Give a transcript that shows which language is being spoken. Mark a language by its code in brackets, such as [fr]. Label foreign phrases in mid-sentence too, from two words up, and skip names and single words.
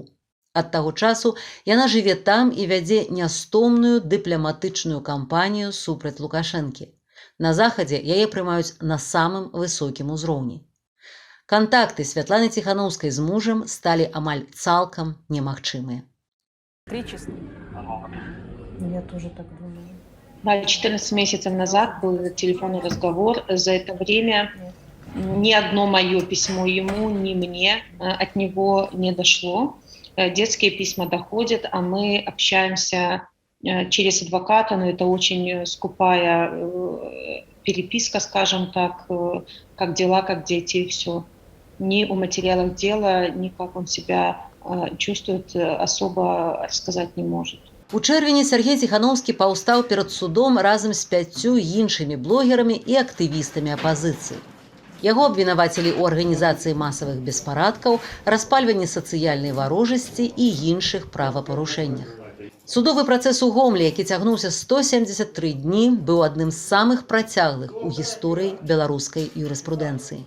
[be] Ад таго часу яна жыве там і вядзе нястомную дыпламатычную кампанію супраць Лукашэнкі. На захадзе яе прымаюць на самым высокім узроўні. Кантакты Святланы Ціханаўскай з мужам сталі амаль цалкам немагчымыя. [ru] Я тоже так думаю. Да, 14 месяцев назад был телефонный разговор. За это время ни одно мое письмо ему, ни мне от него не дошло. Детские письма доходят, а мы общаемся через адвоката, но это очень скупая переписка, скажем так, как дела, как дети, все. Ни о материалах дела, ни как он себя чувствует, особо рассказать не может. [be] У чэрвені Сяргей Ціханаўскі паўстаў перад судом разам з 5 іншымі блогерамі і актывістамі апазіцыі. Яго абвінавацілі ў арганізацыі масавых беспарадкаў, распальванні сацыяльнай варожасці і іншых правапарушэннях. Судовы працэс у Гомлі, які цягнуўся 173 дні, быў адным з самых працяглых у гісторыі беларускай юрыспрудэнцыі.